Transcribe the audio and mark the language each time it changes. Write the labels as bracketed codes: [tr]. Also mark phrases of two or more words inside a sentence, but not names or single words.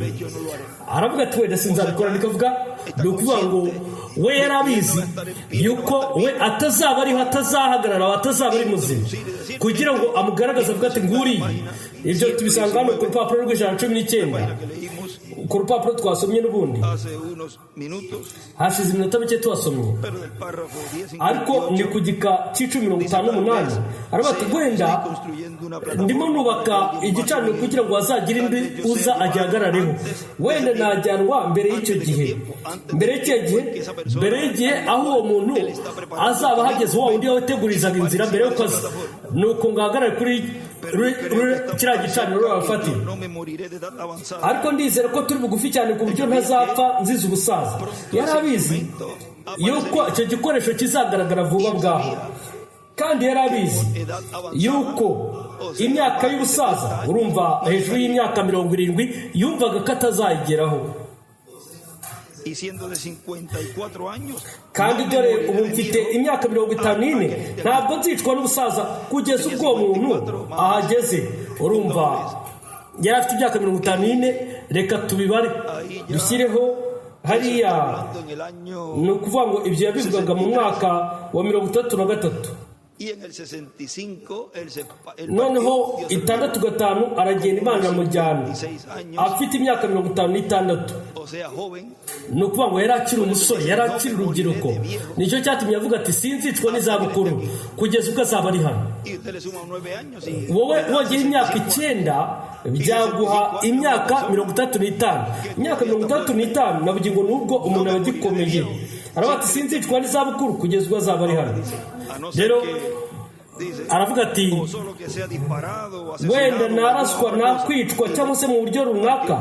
[rw] aravuga ati wenda sinzabikora. nikavuga ni ukuvuga ngo we yari abizi yuko we atazaba ariho, atazahagarara, atazaba ari muzima, kugira ngo amugaragaze avuga ati nguriye. ibyo tubisanga hano ku rupapuro rw'119, ku rupapuro twasomye n'ubundi [es] Hace unos minutos, [rw] hashize iminota mike tuhasomye. [es] pero del párrafo 10, [rw] ariko ni ku gika c'58 aravuga ati wenda [es] construyendo una [rw] ndimo [es] plataforma [rw] nubaka igicaniro kugira ngo hazagire indi uza agihagarareho. wenda najyanwa mbere y'icyo gihe, mbere y'igihe aho uwo muntu azaba ahageze, wa wundi wategurizaga inzira mbere y'uko aza. nuko ngahagarare kuri kiriya gicaniro bafatira. [es] no me moriré de edad avanzada. [rw] ariko ndizera ko turi bugufi cyane ku buryo ntazapfa nziza ubusaza. yari abizi yuko icyo gikoresho kizagaragara vuba bwaho, kandi yari abizi yuko imyaka y'ubusaza, urumva hejuru y'imyaka 70, yumvaga ko atazayigeraho. [es] Y siendo de 54 años, [rw] kandi dore ubu mfite imyaka 54, ntabwo nzicwa n'ubusaza kugeza ubwo uwo muntu ahageze. urumva yari afite imyaka 54. reka tubibare dushyireho hariya. [es] en el año [rw] ni ukuvuga ngo ibyo yabivugaga mu mwaka wa 33. [es] Y en el 65 [rw] noneho 65 aragenda Imana iramujyana afite imyaka 56. [es] o sea, joven, [rw] ni ukuvuga ngo yari akiri umusore, yari akiri urubyiruko. Nicyo cyatumye avuga ati sinzicwa n'izabukuru kugeza ubwo azaba ari hano. [es] y usted le suma 9 años y [rw] wowe wongera imyaka 9 byaguha imyaka 35. Imyaka 35 navuga ngo nubwo umuntu aba agikomeye, aravuga ati sinzicwa n'izabukuru kugeza ubwo azaba ari hano. Rero aravuga ati wenda naraswa nakwicwa cyangwa se mu buryo runaka.